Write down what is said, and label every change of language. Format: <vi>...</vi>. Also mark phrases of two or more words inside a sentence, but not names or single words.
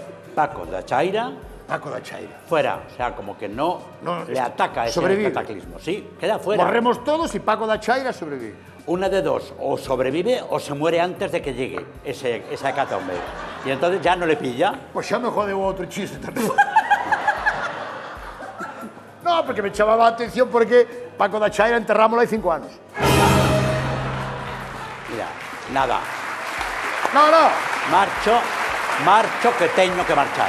<es>Paco de Chaira, Paco da Chaira. fuera. O sea, como que no, No, le ataca ese sobrevive. cataclismo. Sí, queda fuera. Morremos todos y Paco da Chaira sobrevive. Una de dos, o sobrevive o se muere antes de que llegue esa hecatombe. Y entonces ya no le pilla.</es> <gl>Pues xa me jodeu outro chiste tamén. No, porque me chamaba a atención porque Paco da Chaira enterrámoslo hai 5 anos. Mira, nada. No, no. Marcho que teño que marchar.</gl>